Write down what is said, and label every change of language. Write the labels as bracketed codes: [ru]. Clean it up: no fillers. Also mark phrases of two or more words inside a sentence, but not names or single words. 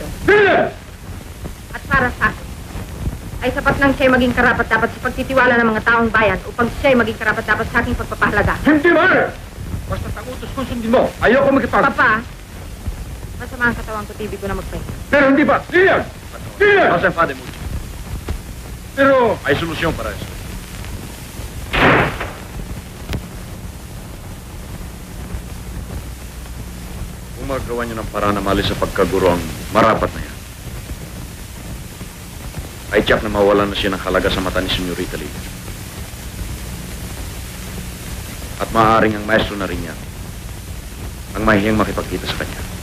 [tl] Bilan! At para sa akin, ay sapat nang siya'y maging karapat-dapat sa pagtitiwala ng mga taong bayan upang siya'y maging karapat-dapat sa aking pagpapahalaga. Hindi ba? Basta't ang utos kong sundin mo, ayoko makipag... Papa, masama ang katawan ko, tibig ko na magpahinga. Pero hindi ba? Bilan! Bilan! [es] José Fade mucho. Pero... Hay solución para eso. [tl] Kung magawa niyo ng paraan na malis sa pagkaguro ang Marapat na yan, ay tiyak na mawalan na siya ng halaga sa mata ni Senyorita Lilia. At maaaring ang maestro na rin niya ang mahihiyang makipagkita sa kanya.